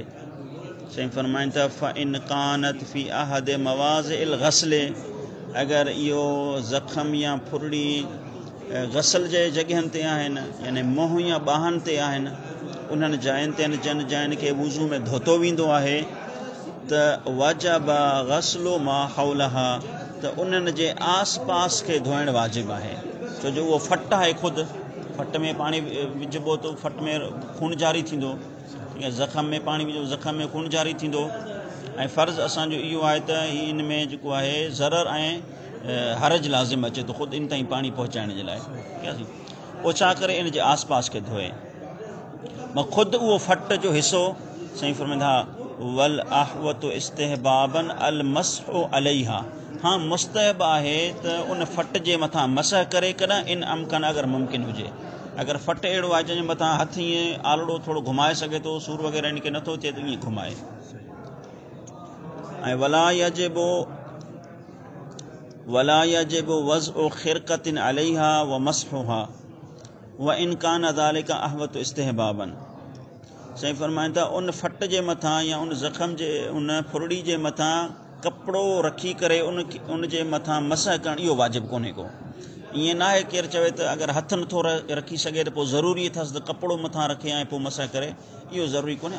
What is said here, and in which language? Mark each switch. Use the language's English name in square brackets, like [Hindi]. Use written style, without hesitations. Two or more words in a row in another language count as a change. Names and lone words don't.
[Sindhi] साईं फरमाइनि था [Arabic] فإن كانت في أحد مواضع الغسل, [Sindhi] अगरि इहो ज़ख़म या फुरड़ी ग़सल जे जॻहियुनि ते आहिनि, यानी मुंहुं या ॿाहनि ते आहिनि, उन्हनि जायुनि ते जिन जायुनि खे वुज़ू में धोतो वेंदो आहे, त [Arabic] وجب غسل ما حولها, [Sindhi] त उन्हनि जे आस पास खे धोइणु वाजिबु आहे। छो जो उहो फट आहे, ख़ुदि फट में पाणी विझिबो त फट में खून जारी थींदो, ठीक आहे। ज़ख़म में पाणी विझो, ज़ख़म में खून जारी थींदो। ऐं फ़र्ज़ु असांजो इहो आहे त इन में जेको आहे ज़रर ऐं हरज लाज़िम अचे थो ख़ुदि इन ताईं पाणी पहुचाइण जे लाइ, ठीक आहे। पोइ छा करे? इन जे आस पास खे धोए। मां ख़ुदि उहो फट जो हिसो साईं फरमाईंदा [Arabic] والأحوط استحبابا المسح عليها. [Sindhi] हाँ, मुस्तहब आहे त उन फट जे मथां मसह करे कॾहिं [Arabic] إن أمكن, [Sindhi] अगरि मुमकिन हुजे। अगरि फट अहिड़ो आहे जंहिंजे मथां हथ ईअं आलड़ो थोरो घुमाए सघे थो, सूर वग़ैरह इनखे नथो थिए त ईअं घुमाए। [Arabic] ऐं ولا يجب وضع خرقة عليها ومسحها وإن كان ذلك أحوط استحبابا. [Sindhi] साईं फरमाइनि था उन फट जे मथां या उन ज़ख़म जे उन फुरड़ी जे मथां कपिड़ो रखी करे उन जे मथां मसह करणु इहो वाजिबु कोन्हे को। ईअं न आहे केरु चवे त अगरि हथु नथो रखी सघे त पोइ ज़रूरी अथसि त कपिड़ो मथां रखे ऐं पोइ मसह करे, इहो ज़रूरी कोन्हे।